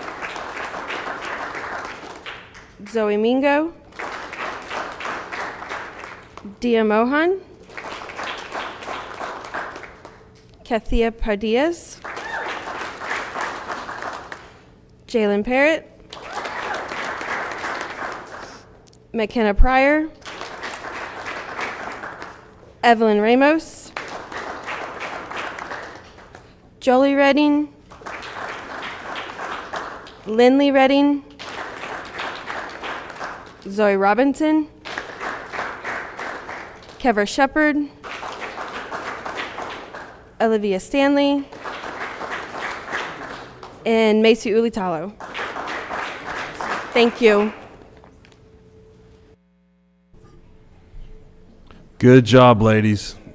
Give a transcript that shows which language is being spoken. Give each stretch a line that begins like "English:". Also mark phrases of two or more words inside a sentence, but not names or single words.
English: Zoe Mingo, Dia Mohan, Kathia Pardias, Jalen Parrott, McKenna Pryor, Evelyn Ramos, Jolie Redding, Lindley Redding, Zoe Robinson, Kevra Shepard, Olivia Stanley, and Macy Ulitalo. Thank you. Good job, ladies.